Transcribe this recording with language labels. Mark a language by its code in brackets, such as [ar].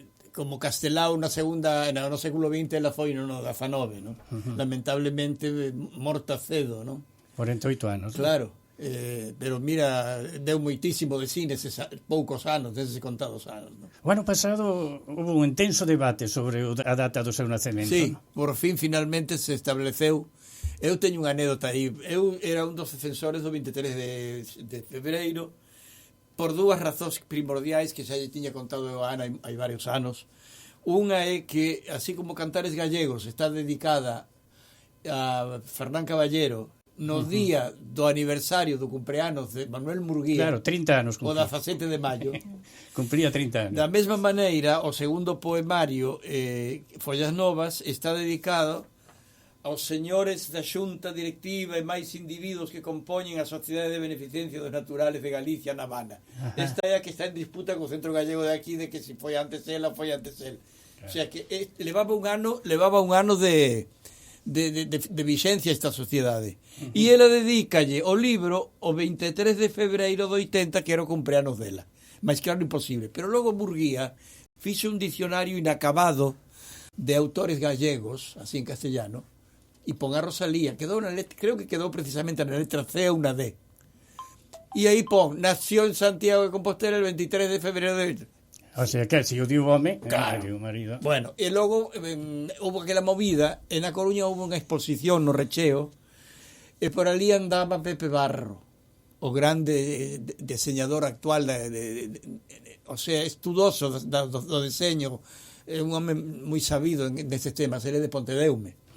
[gl] Como Castelao no século XX ela foi no da Fanove, ¿no? Lamentablemente morta cedo, ¿no? 48 anos. Claro, pero mira, deu moitísimo de cine eses poucos anos, deses contados anos, ¿no? O ano pasado houve un intenso debate sobre a data do seu nacemento. Sí, ¿no? por fin finalmente se estableceu. Eu teño unha anécdota aí. Eu era un dos defensores do 23 de febreiro por dúas razóns primordiais que xa lle tiña contado a Ana hai varios anos. Unha é que, así como Cantares Gallegos está dedicada a Fernán Caballero no día do aniversario do cumpleanos de Manuel Murguía, claro, 30 anos o 17 de maio, cumplía 30 anos. da mesma maneira, o segundo poemario, Follas Novas, está dedicado aos señores da xunta directiva e máis individuos que compoñen a Sociedade de Beneficencia dos Naturales de Galicia na Habana. Esta é a que está en disputa co Centro Gallego de aquí de que se foi antes ela ou foi antes el. O sea que levaba un ano de vixencia esta sociedade. E ela dedícalle o libro o 23 de febreiro do 80, que era o cumpleanos dela. Mas claro, imposible. Pero logo Murguía fixe un dicionario inacabado de autores gallegos, así en castellano, e pon a Rosalía, creo que quedou precisamente na letra C ou na D. [es] E aí pon, nació en Santiago de Compostela el 23 de febrero de... [gl] O sea que si o dio o home, claro. O marido. Bueno, e logo houve aquela movida, en A Coruña houve unha exposición no Recheo, e por ali andaba Pepe Barro, o grande diseñador actual, o sea, estudoso do diseño, é un home moi sabido nestes temas, ele é de Pontedeume.